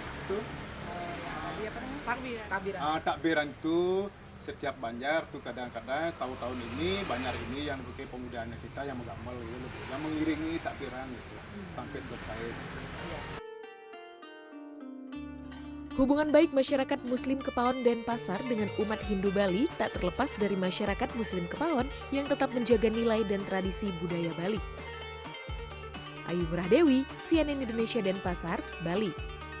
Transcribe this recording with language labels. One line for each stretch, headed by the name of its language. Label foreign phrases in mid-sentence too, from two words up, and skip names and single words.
Indonesian: Itu takbiran itu setiap Banjar tuh kadang-kadang tahun-tahun ini Banjar ini yang bikin pemudanya kita yang mengamal gitu, yang mengiringi takbiran gitu sampai selesai. Hubungan baik masyarakat Muslim Kepaon Denpasar dengan umat Hindu Bali tak terlepas dari masyarakat Muslim Kepaon yang tetap menjaga nilai dan tradisi budaya Bali. Ayu Murah Dewi, CNN Indonesia Denpasar, Bali.